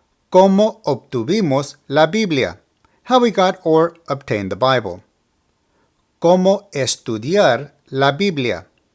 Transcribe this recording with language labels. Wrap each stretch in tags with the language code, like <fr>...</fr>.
<es>¿Cómo obtuvimos la Biblia?</es> <en>How we got or obtained the Bible.</en> <es>¿Cómo estudiar la Biblia?</es>